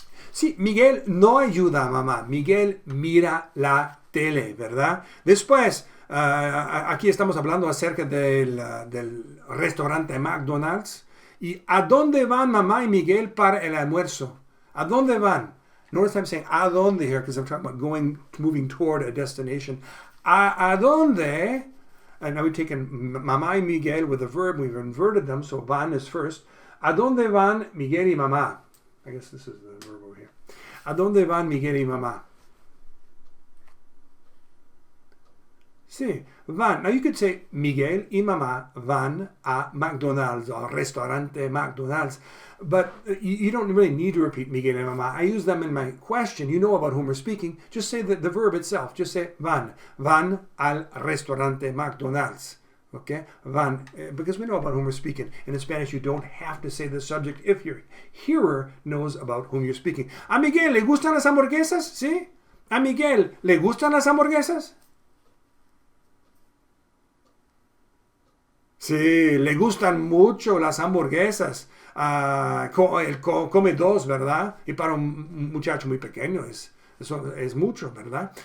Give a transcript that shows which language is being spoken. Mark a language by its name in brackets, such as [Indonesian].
[Spanish] Sí, Miguel no ayuda a mamá. Miguel mira la tele, ¿verdad? Después, aquí estamos hablando acerca del restaurante McDonald's. ¿Y a dónde van mamá y Miguel para el almuerzo? ¿A dónde van? [English] Notice I'm saying [Spanish] a dónde [English] here because I'm talking about moving toward a destination. [Spanish] ¿A dónde? [English] And now we've taken [Spanish] mamá y Miguel [English] with the verb. We've inverted them, so van is first. [Spanish] ¿A dónde van Miguel y mamá? [English] I guess this is the verb over here. [Spanish] ¿A dónde van Miguel y mamá? Sí, van. [English] Now you could say [Spanish] Miguel y mamá van a McDonald's [English] or restaurante McDonald's. But you don't really need to repeat [Spanish] Miguel y mamá. [English] I use them in my question. You know about whom we're speaking. Just say the verb itself. Just say van. [Spanish] Van al restaurante McDonald's. [English] Okay? Van. Because we know about whom we're speaking. And in Spanish, you don't have to say the subject if your hearer knows about whom you're speaking. [Spanish] ¿A Miguel le gustan las hamburguesas? ¿Sí? ¿A Miguel le gustan las hamburguesas? Sí, le gustan mucho las hamburguesas. Él come dos, ¿verdad? Y para un muchacho muy pequeño eso es mucho, ¿verdad?